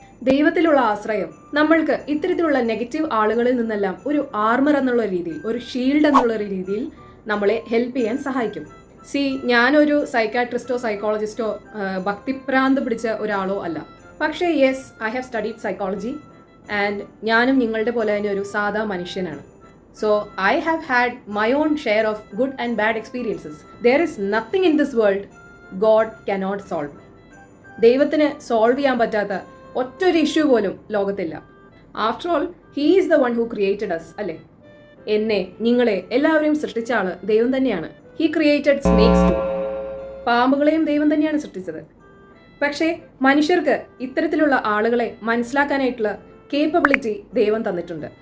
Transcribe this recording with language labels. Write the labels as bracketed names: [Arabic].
[Malayalam] ദൈവത്തിലുള്ള ആശ്രയം നമ്മൾക്ക് ഇത്തരത്തിലുള്ള നെഗറ്റീവ് ആളുകളിൽ നിന്നെല്ലാം ഒരു ആർമർ എന്നുള്ള രീതിയിൽ, ഒരു ഷീൽഡ് എന്നുള്ള രീതിയിൽ നമ്മളെ ഹെൽപ്പ് ചെയ്യാൻ സഹായിക്കും. ഞാനൊരു സൈക്കാട്രിസ്റ്റോ സൈക്കോളജിസ്റ്റോ ഭക്തിഭ്രാന്ത് പിടിച്ച ഒരാളോ അല്ല. പക്ഷേ [English] yes, I have studied psychology and [Malayalam] ഞാനും നിങ്ങളുടെ പോലെ തന്നെ ഒരു സാധാ മനുഷ്യനാണ്. [English] So I have had my own share of good and bad experiences. There is nothing in this world God cannot solve. [Malayalam] ദൈവത്തിന് സോൾവ് ചെയ്യാൻ പറ്റാത്ത ഒറ്റൊരു ഇഷ്യൂ പോലും ലോകത്തില്ല. [English] after all he is the one who created us, [Malayalam] അല്ലേ? എന്നെ, നിങ്ങളെ, എല്ലാവരെയും സൃഷ്ടിച്ച ആള് ദൈവം തന്നെയാണ്. [English] He created snakes too. [Malayalam] പാമ്പുകളെയും ദൈവം തന്നെയാണ് സൃഷ്ടിച്ചത്. പക്ഷേ മനുഷ്യർക്ക് ഇത്തരത്തിലുള്ള ആളുകളെ മനസ്സിലാക്കാനായിട്ടുള്ള കേപ്പബിലിറ്റി ദൈവം തന്നിട്ടുണ്ട്.